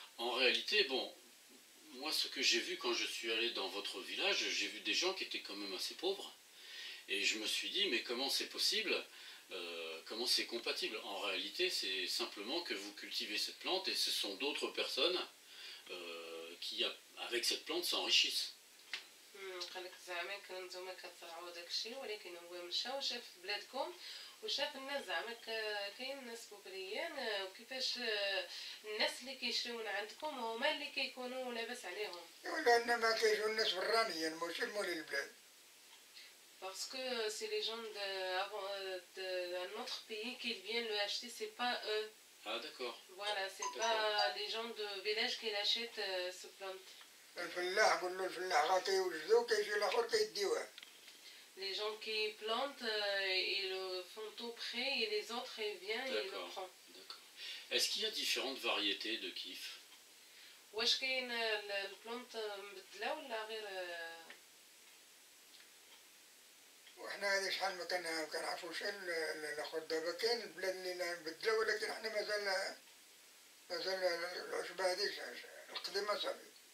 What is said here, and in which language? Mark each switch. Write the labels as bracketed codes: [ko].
[fr] En réalité, bon, moi ce que j'ai vu quand je suis allé dans votre village, j'ai vu des gens qui étaient quand même assez pauvres. Et je me suis dit, mais comment c'est possible, comment c'est compatible? En réalité, c'est simplement que vous cultivez cette plante et ce sont d'autres personnes qui, avec cette plante, s'enrichissent. [ar] قالك زعما نتوما كتزرعوا داكشي ولكن هو مشى وشاف بلادكم وشاف الناس زعما كاين ناس بوبريان وكيفاش الناس اللي كيشريو من عندكم هما اللي كيكونوا لاباس عليهم. لان ما كيجيو الناس برانيين ماشي المولي البلاد. [fr] Parce que c'est les gens d'un autre pays qui viennent le acheter, c'est pas eux. Ah d'accord. Voilà, c'est pas les gens de village qui l'achètent ce plante. [ar] الفلاح قول له الفلاح راه كيوجدو كيجي الاخر كيديوها. [fr] Les gens qui plantent, ils le font tout près et les autres ils viennent et ils le prennent. D'accord. Est-ce qu'il y a différentes variétés de kif? [ar] واش كاين البلانت مبدله ولا غير؟ وحنا هذه شحال ما كنعرفوش الاخر دابا كاين البلاد اللي مبدله ولكن حنا مازال العشبه هذه القديمه صافي.